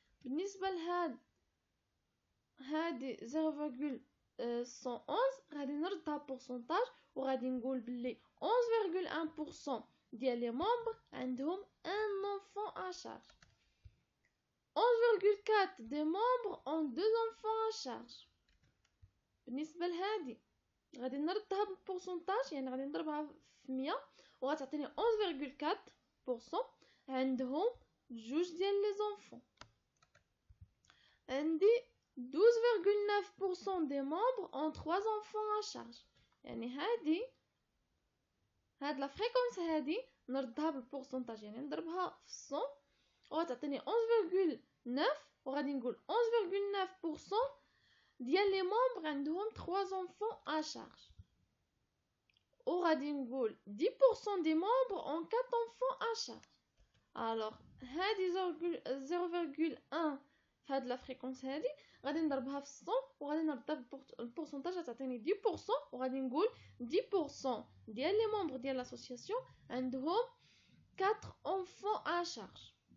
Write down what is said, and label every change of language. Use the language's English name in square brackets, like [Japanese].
[Arabic] بالنسبه لهاد هادي 0.111 غادي نردها بورسونتاج وغادي نقول باللي 11.1% ديال لي ممبر عندهم [French] un enfant à charge. 11.4 des membres ont 2 enfants à charge. [Arabic] بالنسبه لهادي غادي نردها بالبورسونتاج، يعني غادي نضربها في 100 وغتعطيني 11.4% عندهم جوج ديال لي زونفون. عندي [French] 12.9% des membres ont 3 enfants à charge. [Arabic] يعني هاد لا فريكونس هادي نردها بالبورسونتاج، يعني نضربها في 100 وغتعطيني 11.9 وغادي نقول 11.9% ديال لي ممبر عندهم [French] 3 enfants à charge. [Arabic] وغادي نقول [French] 10% des membres ont 4 enfants à charge. alors [Arabic] هادي [French] 0.1 [Arabic] في هاد لا فريكونس هادي غادي نضربها في 100 وغادي نرد البورسونتاج تعطيني 10% وغادي نقول 10% ديال لي ممبر ديال لاسوسياسيون عندهم [French] 4 enfants à charge.